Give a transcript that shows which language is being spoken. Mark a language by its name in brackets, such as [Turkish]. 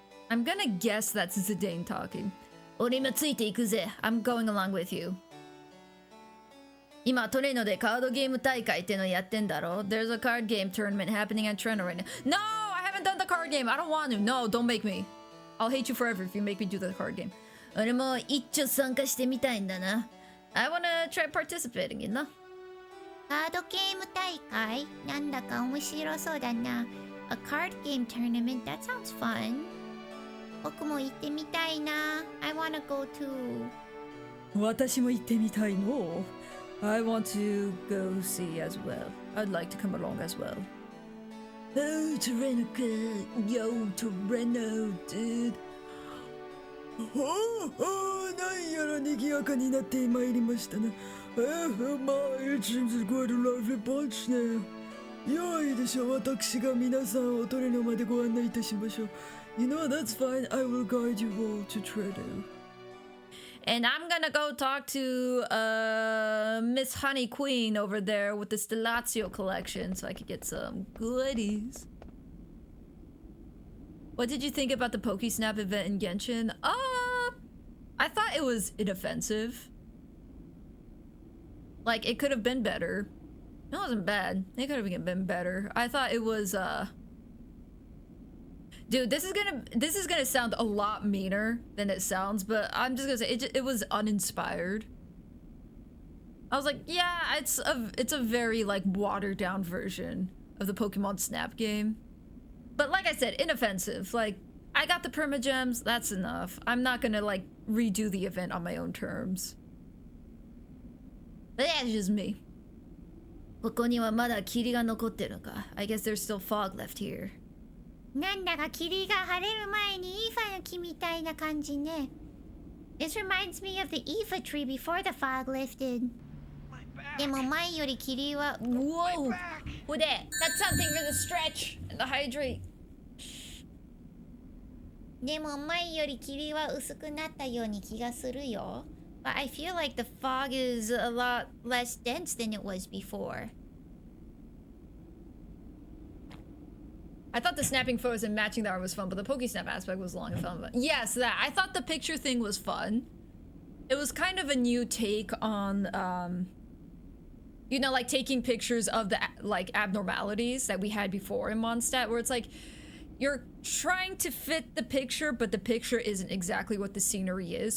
[English] I'm gonna guess that's Zidane talking. I'm going along with you. [Japanese] 今トレーノでカードゲーム大会ってのやってんだろ [English] There's a card game tournament happening at Treno right now. No, I haven't done the card game. I don't want to. No, don't make me. I'll hate you forever if you make me do the card game. [Japanese] 俺も一丁参加してみたいんだな. [English] I wanna try participating, [Japanese] カードゲーム大会なんだか面白そうだな。 [English] A card game tournament? That sounds fun. [Japanese] 僕も行ってみたいな。 [English] I wanna go too. [Japanese] 私も行ってみたいの。 [English] I want to go see as well. I'd like to come along as well. Oh, Torreno, yo, Torreno, dude. [Japanese] なんやら賑やかになってまいりましたな。 [English] まあ、it seems quite a lovely bunch now. [Japanese] よいでしょう、私が皆さんをトレノまでご案内いたしましょう。 [English] You know, that's fine. I will guide you all to Treno. And I'm gonna go talk to Miss Honey Queen over there with the Stellazio collection so I could get some goodies. What did you think about the Pokesnap event in Genshin? I thought it was inoffensive. Like, it could have been better. It wasn't bad. It could have been better. I thought it was, Dude, this is gonna sound a lot meaner than it sounds, but I'm just gonna say it was uninspired. I was like, yeah, it's a very like watered down version of the Pokemon Snap game. But like I said, inoffensive. Like, I got the Primogems, that's enough. I'm not gonna like redo the event on my own terms. But that's just me. [Japanese] ここにはまだ霧が残ってるのか. [English] I guess there's still fog left here. [Japanese] なんだか霧が晴れる前にイーファの木みたいな感じね。 [English] This reminds me of the Aoife tree before the fog lifted. [Japanese] でも前より霧は [English] Whoa! With that, that's something for the stretch and the hydrate. [Japanese] でも前より霧は薄くなったように気がするよ。 [English] But I feel like the fog is a lot less dense than it was before. I thought the snapping photos and matching the art was fun, but the Pokesnap aspect was long and fun. But yes, that. I thought the picture thing was fun. It was kind of a new take on, you know, like taking pictures of the like abnormalities that we had before in Mondstadt, where it's like you're trying to fit the picture, but the picture isn't exactly what the scenery is.